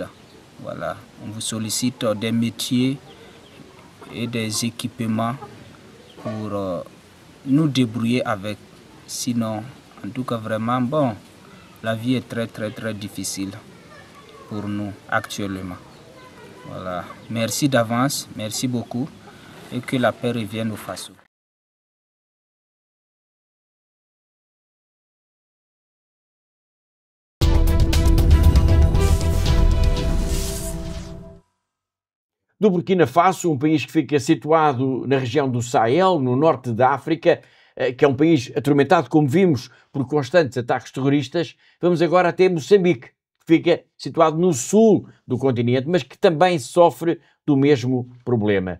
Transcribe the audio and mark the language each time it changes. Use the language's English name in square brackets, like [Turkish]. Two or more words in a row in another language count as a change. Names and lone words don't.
[French] Voilà, on vous sollicite des métiers et des équipements pour nous débrouiller avec. Sinon, en tout cas, vraiment, bon, la vie est très difficile pour nous actuellement. Voilà. Merci d'avance, merci beaucoup, et que la paix revienne au Faso. [Portuguese] Do Burkina Faso, país que fica situado na região do Sahel, no norte da África, que é país atormentado, como vimos, por constantes ataques terroristas, vamos agora até Moçambique, que fica situado no sul do continente, mas que também sofre do mesmo problema.